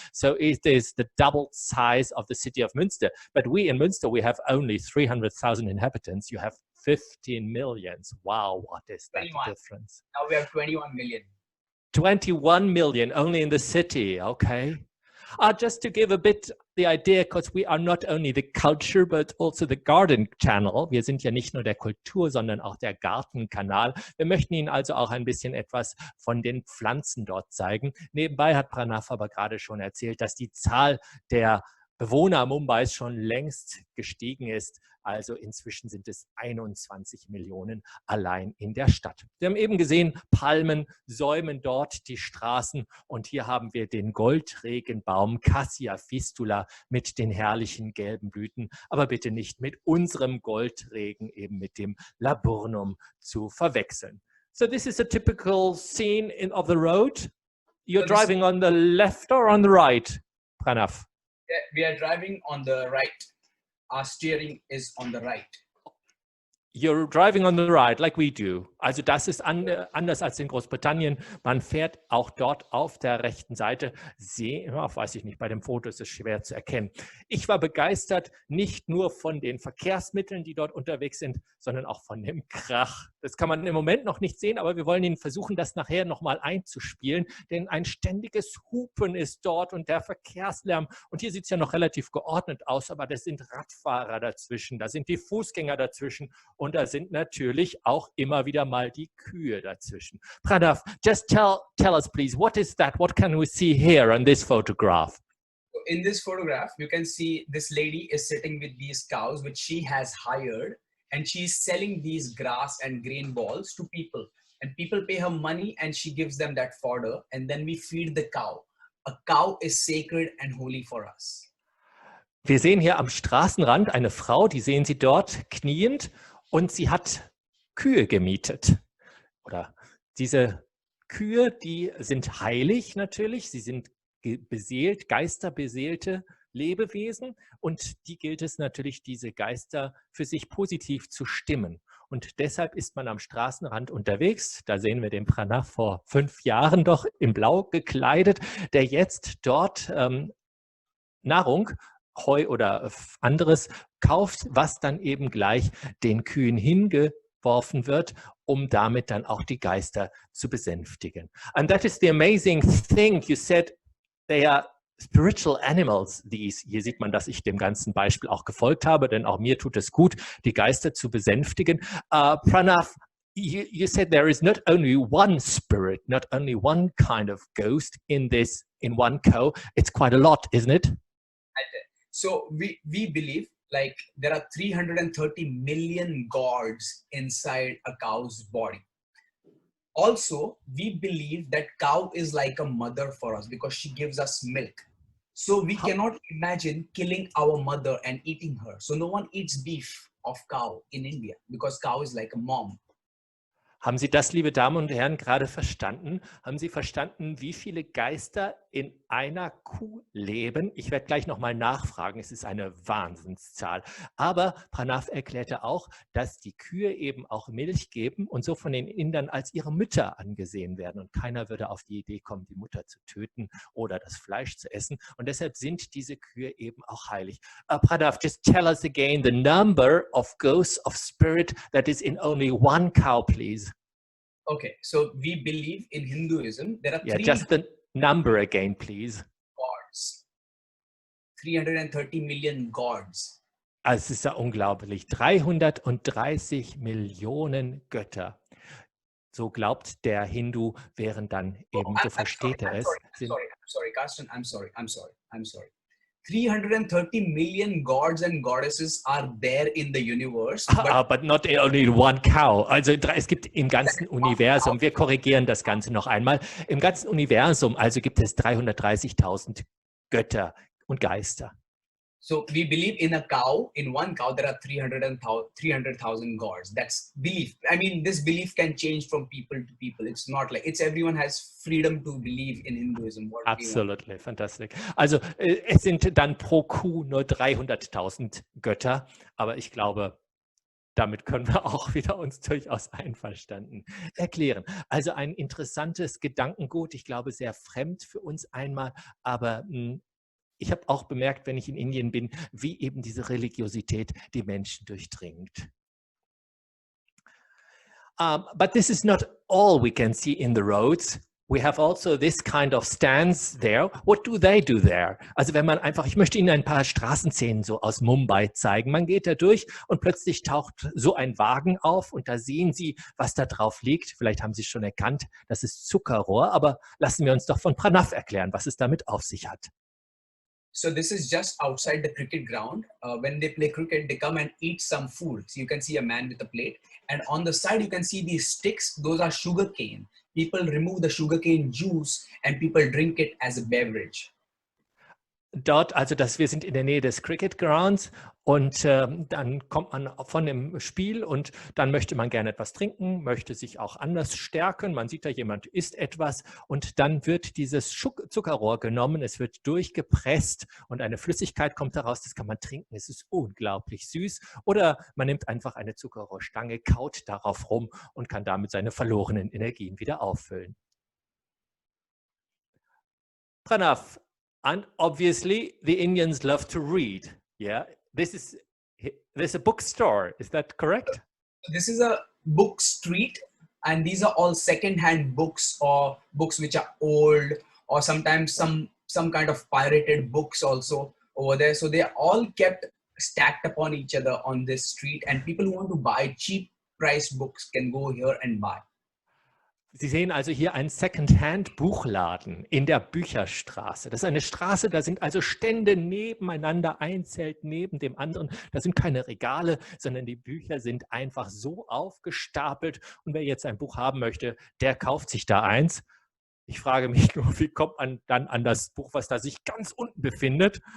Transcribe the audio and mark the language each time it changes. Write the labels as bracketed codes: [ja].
[en] So it is the double size of the city of Münster. But we in Münster, we have only 300,000 inhabitants. You have 15 millions. Wow, what is that 21. difference? Now we have 21 million. 21 million only in the city, okay. Just to give a bit the idea, because we are not only the culture, but also the garden channel. [de] Wir sind ja nicht nur der Kultur, sondern auch der Gartenkanal. Wir möchten Ihnen also auch ein bisschen etwas von den Pflanzen dort zeigen. Nebenbei hat Pranav aber gerade schon erzählt, dass die Zahl der Bewohner Mumbais schon längst gestiegen ist. Also inzwischen sind es 21 Millionen allein in der Stadt. Wir haben eben gesehen, Palmen säumen dort die Straßen und hier haben wir den Goldregenbaum Cassia fistula mit den herrlichen gelben Blüten, aber bitte nicht mit unserem Goldregen, eben mit dem Laburnum zu verwechseln. [en] So this is a typical scene of the road. You're driving on the left or on the right, Pranav? We are driving on the right. Our steering is on the right. You're driving on the right, like we do. [de] Also das ist anders als in Großbritannien. Man fährt auch dort auf der rechten Seite. Weiß ich nicht, bei dem Foto ist es schwer zu erkennen. Ich war begeistert, nicht nur von den Verkehrsmitteln, die dort unterwegs sind, sondern auch von dem Krach. Das kann man im Moment noch nicht sehen, aber wir wollen Ihnen versuchen, das nachher nochmal einzuspielen, denn ein ständiges Hupen ist dort und der Verkehrslärm. Und hier sieht es ja noch relativ geordnet aus, aber da sind Radfahrer dazwischen, da sind die Fußgänger dazwischen. Und da sind natürlich auch immer wieder mal die Kühe dazwischen. [en] Pranav, just tell us please, what is that? What can we see here on this photograph? In this photograph, you can see this lady is sitting with these cows, which she has hired, and she's selling these grass and grain balls to people. And people pay her money and she gives them that fodder, and then we feed the cow. A cow is sacred and holy for us. [de] Wir sehen hier am Straßenrand eine Frau, die sehen Sie dort kniend. Und sie hat Kühe gemietet. Oder diese Kühe, die sind heilig natürlich. Sie sind beseelt, geisterbeseelte Lebewesen. Und die gilt es natürlich, diese Geister für sich positiv zu stimmen. Und deshalb ist man am Straßenrand unterwegs. Da sehen wir den Pranav vor 5 Jahren doch in Blau gekleidet, der jetzt dort Nahrung, Heu oder anderes kauft, was dann eben gleich den Kühen hingeworfen wird, um damit dann auch die Geister zu besänftigen. [en] And that is the amazing thing. You said they are spiritual animals, these. [de] Hier sieht man, dass ich dem ganzen Beispiel auch gefolgt habe, denn auch mir tut es gut, die Geister zu besänftigen. [en] Pranav, you said there is not only one spirit, not only one kind of ghost in one cow. It's quite a lot, isn't it? So we believe like there are 330 million gods inside a cow's body. Also, we believe that cow is like a mother for us because she gives us milk. So we cannot imagine killing our mother and eating her. So no one eats beef of cow in India because cow is like a mom. [de] Haben Sie das, liebe Damen und Herren, gerade verstanden? Haben Sie verstanden, wie viele Geister in einer Kuh leben? Ich werde gleich nochmal nachfragen, es ist eine Wahnsinnszahl. Aber Pranav erklärte auch, dass die Kühe eben auch Milch geben und so von den Indern als ihre Mütter angesehen werden. Und keiner würde auf die Idee kommen, die Mutter zu töten oder das Fleisch zu essen. Und deshalb sind diese Kühe eben auch heilig. [en] Pranav, just tell us again the number of ghosts of spirit that is in only one cow, please. Okay, so we believe in Hinduism there are just the number again, please. Gods. 330 million gods. [de] Es ist ja unglaublich. 330 Millionen Götter. So glaubt der Hindu, während dann eben, so versteht er es. [en] I'm sorry, Carsten, I'm sorry. 330 million gods and goddesses are there in the universe. But not only one cow. [de] Also es gibt im ganzen Universum, wir korrigieren das Ganze noch einmal, im ganzen Universum also gibt es 330.000 Götter und Geister. [en] So we believe in a cow, in one cow there are 300,000 gods. That's belief. I mean, this belief can change from people to people. It's not like, everyone has freedom to believe in Hinduism. Absolutely, fantastic. [de] Also es sind dann pro Kuh nur 300.000 Götter, aber ich glaube, damit können wir auch wieder uns durchaus einverstanden erklären. Also ein interessantes Gedankengut, ich glaube sehr fremd für uns einmal, aber ich habe auch bemerkt, wenn ich in Indien bin, wie eben diese Religiosität die Menschen durchdringt. [en] But this is not all we can see in the roads. We have also this kind of stands there. What do they do there? [de] Also wenn man einfach, ich möchte Ihnen ein paar Straßenszenen so aus Mumbai zeigen. Man geht da durch und plötzlich taucht so ein Wagen auf und da sehen Sie, was da drauf liegt. Vielleicht haben Sie es schon erkannt, das ist Zuckerrohr, aber lassen wir uns doch von Pranav erklären, was es damit auf sich hat. [en] So this is just outside the cricket ground. When they play cricket, they come and eat some food. So you can see a man with a plate. And on the side, you can see these sticks. Those are sugar cane. People remove the sugarcane juice and people drink it as a beverage. [de] Dort, also wir sind in der Nähe des Cricket Grounds Und dann kommt man von dem Spiel und dann möchte man gerne etwas trinken, möchte sich auch anders stärken. Man sieht da, jemand isst etwas und dann wird dieses Zuckerrohr genommen, es wird durchgepresst und eine Flüssigkeit kommt daraus, das kann man trinken, es ist unglaublich süß. Oder man nimmt einfach eine Zuckerrohrstange, kaut darauf rum und kann damit seine verlorenen Energien wieder auffüllen. [en] Pranav, and obviously the Indians love to read. Yeah, there's a bookstore. Is that correct? This is a book street, and these are all second-hand books or books which are old, or sometimes some kind of pirated books also over there. So they are all kept stacked upon each other on this street, and people who want to buy cheap price books can go here and buy. [de] Sie sehen also hier einen Second-Hand-Buchladen in der Bücherstraße. Das ist eine Straße, da sind also Stände nebeneinander, ein Zelt neben dem anderen. Da sind keine Regale, sondern die Bücher sind einfach so aufgestapelt. Und wer jetzt ein Buch haben möchte, der kauft sich da eins. Ich frage mich nur, wie kommt man dann an das Buch, was da sich ganz unten befindet?